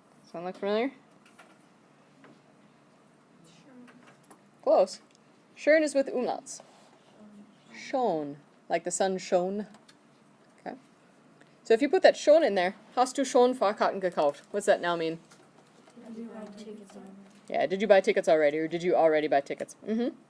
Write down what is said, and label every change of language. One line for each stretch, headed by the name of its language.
English: Sound look familiar? Close. Schön is with umlauts. Schon, like the sun shone. Okay. So if you put that schon in there,
German: hast du schon Fahrkarten gekauft?
English: What's that now mean? Did you buy tickets already? Yeah, did you buy tickets already, or did you already buy tickets? Mm-hmm.